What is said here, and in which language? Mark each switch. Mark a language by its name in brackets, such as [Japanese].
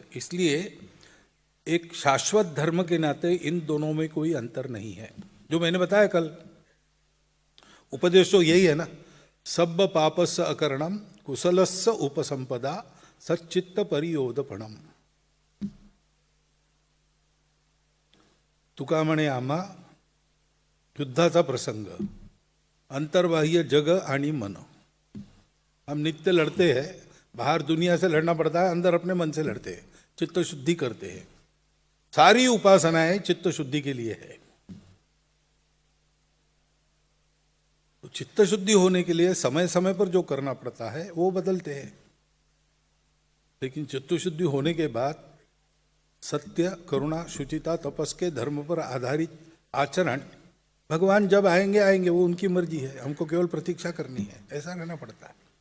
[Hindi] इसलिए एक शाश्वत धर्म के नाते इन दोनों में कोई अंतर नहीं है। जो मैंने बताया कल, उपदेश तो यही है ना, [Pali] सब पापस्य अकरणम कुशलस्य उपसंपदा सच्चित्त परियोधपणम। [Marathi] तुका म्हणे आम्हा युद्धाचा प्रसंग, अंतर्बाह्य जग आणि मन। [Hindi] हम नित्य लड़ते हैं, बाहर दुनिया से लड़ना पड़ता है, अंदर अपने मन से लड़ते हैं, चित्त शुद्धि करते हैं। सारी उपासनाएं चित्त शुद्धि के लिए है। तो चित्त शुद्धि होने के लिए समय समय पर जो करना पड़ता है वो बदलते हैं, लेकिन चित्त शुद्धि होने के बाद सत्य, करुणा, शुचिता, तपस के धर्म पर आधारित आचरण, भगवान जब आएंगे आएंगे, वो उनकी मर्जी है, हमको केवल प्रतीक्षा करनी है, ऐसा रहना पड़ता है।